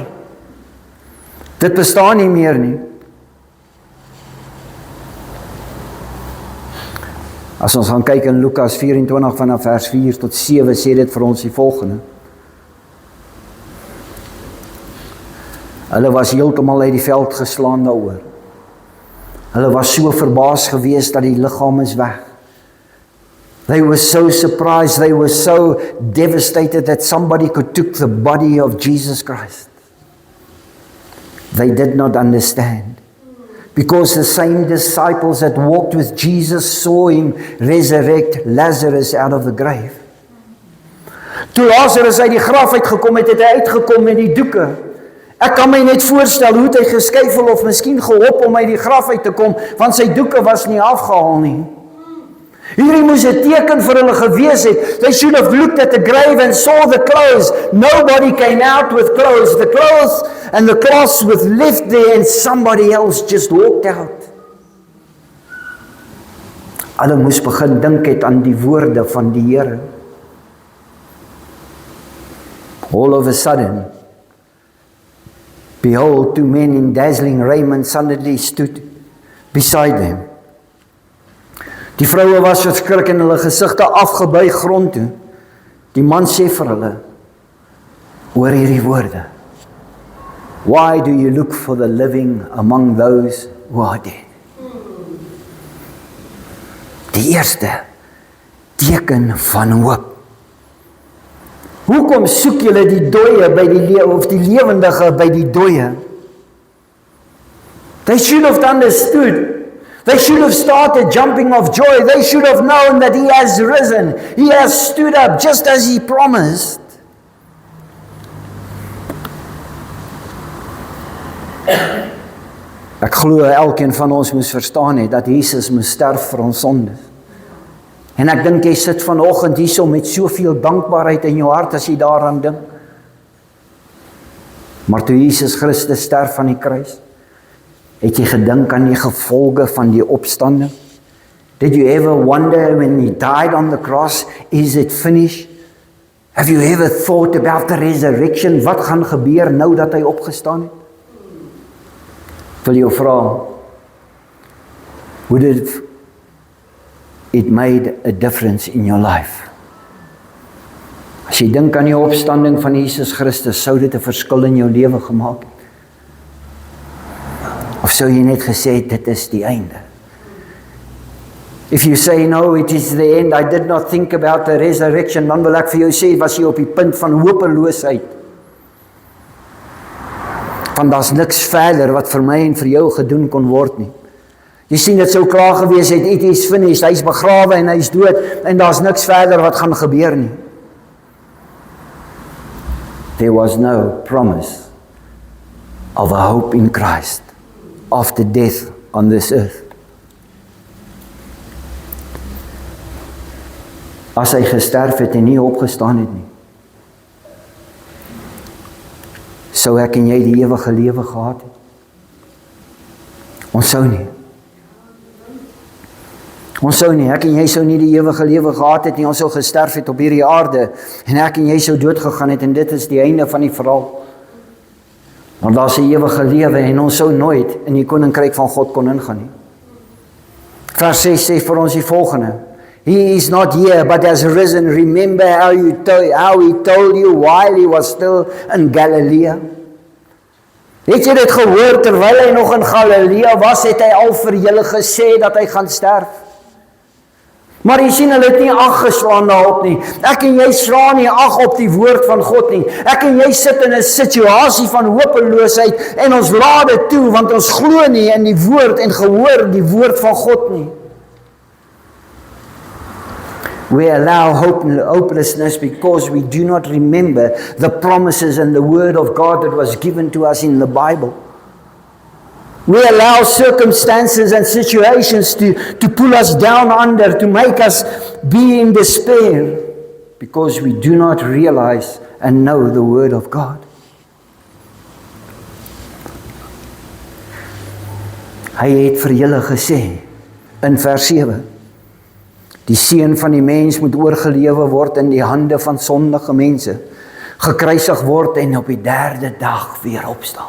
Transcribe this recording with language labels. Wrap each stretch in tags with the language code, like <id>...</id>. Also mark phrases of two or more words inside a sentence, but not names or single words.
<af>Dit bestaan nie meer nie. As ons gaan kyk in Lukas 24 vanaf vers 4 tot 7, sê dit vir ons die volgende. Hulle was heeltemal uit die veld geslaan daaroor. Hulle was so verbaas geweest dat die liggaam is weg.</af> <en>They were so surprised, they were so devastated that somebody could take the body of Jesus Christ. They did not understand. Because the same disciples that walked with Jesus saw him resurrect Lazarus out of the grave.</en> <af>Toe Lazarus uit die graf uitgekom het, het hy uitgekom met die doeke. Ek kan my net voorstel hoe het hy geskuifel of miskien gehop om uit die graf uit te kom, want sy doeke was nie afgehaal nie. Hierdie moes 'n teken vir hulle gewees het.</af> <en>They should have looked at the grave and saw the clothes. Nobody came out with clothes. The clothes and the cloths was left there and somebody else just walked out.</en> <af>Hulle moes begin dink het aan die woorde van die Here.</af> <en>All of a sudden, behold, 2 men in dazzling raiment suddenly stood beside them.</en> <af>Die vroue was verskrik en hulle gesigte afgebuig grond toe. Die man sê vir hulle, hoor hierdie woorde.</af> <en>Why do you look for the living among those who are dead?</en> <af>Die eerste teken van hoop. Hoekom soek julle die dooie by die of die lewendige by die dooie?</af> <en>They should have understood. They should have started jumping of joy. They should have known that he has risen. He has stood up just as he promised.</en> <af>Ek glo elkeen van ons moes verstaan het dat Jesus moes sterf vir ons sondes. En ek dink jy sit vanoggend hierso met soveel dankbaarheid in jou hart as jy daaraan dink. Maar toe Jesus Christus sterf aan die kruis, het jy gedink aan die gevolge van die opstanding?</af> <en>Did you ever wonder when he died on the cross, is it finished? Have you ever thought about the resurrection?</en> <af>Wat gaan gebeur nou dat hy opgestaan het? Wil jou vra,</af> <en>would it made a difference in your life?</en> <af>As jy dink aan die opstanding van Jesus Christus, sou dit 'n verskil in jou lewe gemaak het? Of sou jy net gesê het, dit is die einde?</af> <en>If you say, no, it is the end, I did not think about the resurrection,</en> <af>dan wil ek vir jou sê, was jy op die punt van hopeloosheid. Want daar's niks verder wat vir my en vir jou gedoen kon word nie. Jy sien, dit sou klaar gewees het,</af> <en>it is finished,</en> <af>hy is begrawe en hy is dood, en daar's niks verder wat gaan gebeur nie.</af> <en>There was no promise of a hope in Christ after death on this earth.</en> <af>As hy gesterf het en nie opgestaan het nie, sou ek en jy die ewige lewe gehad het? Ons sou nie. Ons sou nie, ek en jy sou nie die ewige lewe gehad het nie, ons sou gesterf het op hierdie aarde, en ek en jy sou dood gegaan het, en dit is die einde van die verhaal. Want daar is 'n ewige lewe, en ons sou nooit in die koninkryk van God kon ingaan nie. Vers 6 sê vir ons die volgende:</af> <en>He is not here, but has risen. Remember how he told you while he was still in Galilee.</en> <af>Het jy dit gehoor, terwyl hy nog in Galilea was, het hy al vir julle gesê dat hy gaan sterf? Maar jy sien, hulle het nie ag geslaan daarop nie. Ek en jy slaan nie ag op die woord van God nie. Ek en jy sit in 'n situasie van hopeloosheid, en ons laat dit toe, want ons glo nie in die woord en gehoor die woord van God nie.</af> <en>We allow hopelessness because we do not remember the promises and the word of God that was given to us in the Bible. We allow circumstances and situations to pull us down under, to make us be in despair, because we do not realize and know the word of God.</en> <af>Hy het vir julle gesê in vers 7, die seun van die mens moet oorgelewe word in die hande van sondige mense, gekruisig word en op die 3de dag weer opstaan.</af>